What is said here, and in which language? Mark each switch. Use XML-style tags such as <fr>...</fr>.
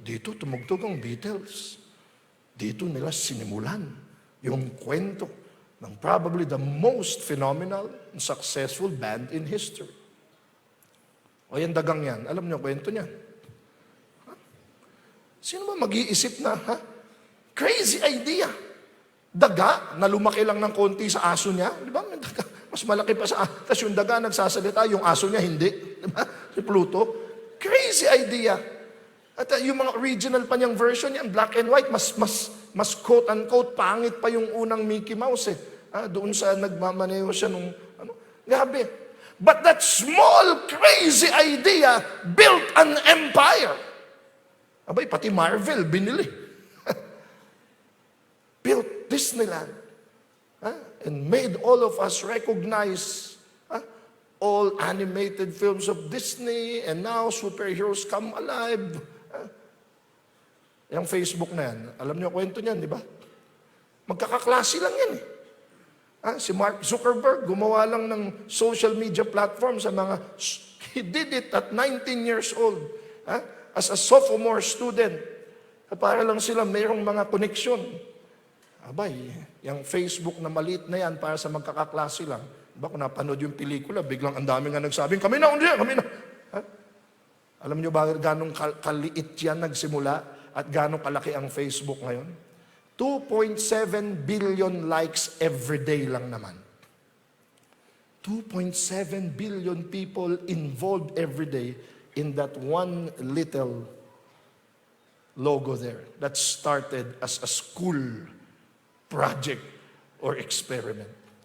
<tl>Dito tumugtog ang Beatles. Dito nila sinimulan yung kwento ng</tl> <en>probably the most phenomenal and successful band in history.</en> <tl>O yan dagang yan. Alam niyo kwento niyan. Sino ba mag-iisip na,</tl> <en>crazy idea.</en> <tl>Daga na lumaki lang ng konti sa aso niya. Di ba? Mas malaki pa sa aso. Tapos yung daga nagsasalita, yung aso niya hindi. Di ba? Si Pluto.</tl> <en>Crazy idea.</en> <tl>At yung mga original pa niyang version yan, black and white, mas quote-unquote, pangit pa yung unang Mickey Mouse eh. Doon sa nagmamaneho siya nung, grabe.</tl> <en>But that small, crazy idea built an empire.</en> <tl>Abay, pati Marvel, binili.</tl> <en>Built Disneyland. And made all of us recognize all animated films of Disney, and now superheroes come alive.</en> <tl>Yung Facebook na yan, alam niyo kwento niyan, di ba? Magkakaklase lang yan eh. Si Mark Zuckerberg, gumawa lang ng social media platform sa mga,</tl> <en>he did it at 19 years old. As a sophomore student.</en> <tl>Para lang sila mayroong mga koneksyon. Abay, yung Facebook na maliit na yan para sa magkakaklase lang, Diba, kung napanood yung pelikula, biglang ang dami nga nagsabing, kami na, kami na. Ha? Alam nyo ba ganong kaliit yan nagsimula at ganong kalaki ang Facebook ngayon?</tl> <en>2.7 billion likes every day</en> <tl>lang naman.</tl> <en>2.7 billion people involved every day in that one little logo there that started as a school project or experiment.</en>